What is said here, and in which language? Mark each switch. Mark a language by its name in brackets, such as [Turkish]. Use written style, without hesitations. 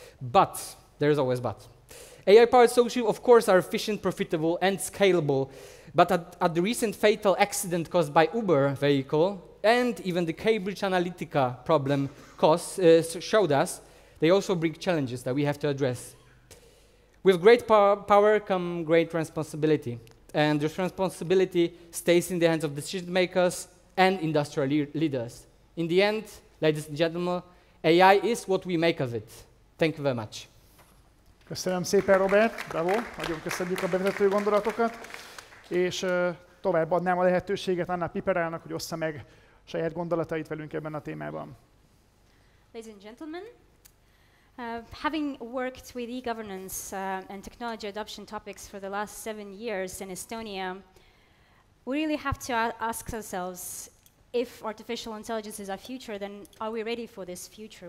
[English] But, there is always but. AI-powered solutions, of course, are efficient, profitable, and scalable, but at the recent fatal accident caused by Uber vehicle, and even the Cambridge Analytica problem showed us, they also bring challenges that we have to address. With great power come great responsibility, and this responsibility stays in the hands of decision makers and industrial leaders. In the end, ladies and gentlemen, AI is what we make of it. Thank you very much. [Hungarian] Köszönöm szépen, Robert, bravo, nagyon köszönjük a bevezető gondolatokat, és továbbadnám a lehetőséget Anna Piperalnak, hogy ossza meg saját gondolatait velünk ebben a témában. [English] Ladies and gentlemen, having worked with e-governance and technology adoption topics for the last 7 years in Estonia, we really have to ask ourselves, if artificial intelligence is our future, then are we ready for this future?